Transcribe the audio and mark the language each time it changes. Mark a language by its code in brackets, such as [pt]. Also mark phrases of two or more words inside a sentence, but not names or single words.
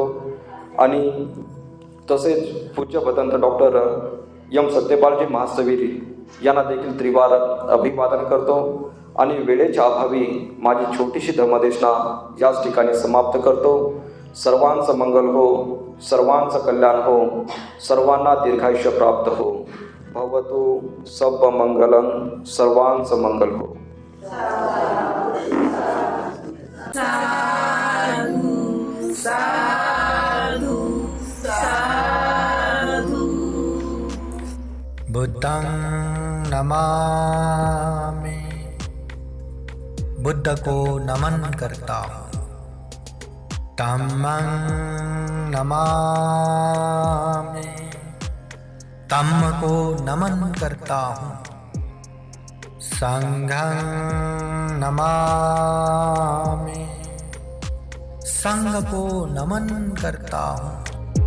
[mr] आणि तसेच पूज्य भदंत डॉक्टर एम सत्यपालजी महास्थवीर यांना देखील त्रिवार अभिवादन करतो. आणि वेळेच्या अभावी माझी छोटीशी धम्मदेशना याच ठिकाणी समाप्त करतो. सर्वांचं मंगल हो, सर्वांचं कल्याण हो, सर्वांना दीर्घायुष्य प्राप्त हो. [pi] भवतु सब मंगलम, [mr] सर्वांचं मंगल हो. [pi] बुद्धं नमामि, [hi] बुद्ध को नमन करता हूँ. [pi] धम्मं नमामि, [hi] धम्म को नमन करता हूँ. [pi] संघं नमामि, [hi] संघ को नमन करता हूँ.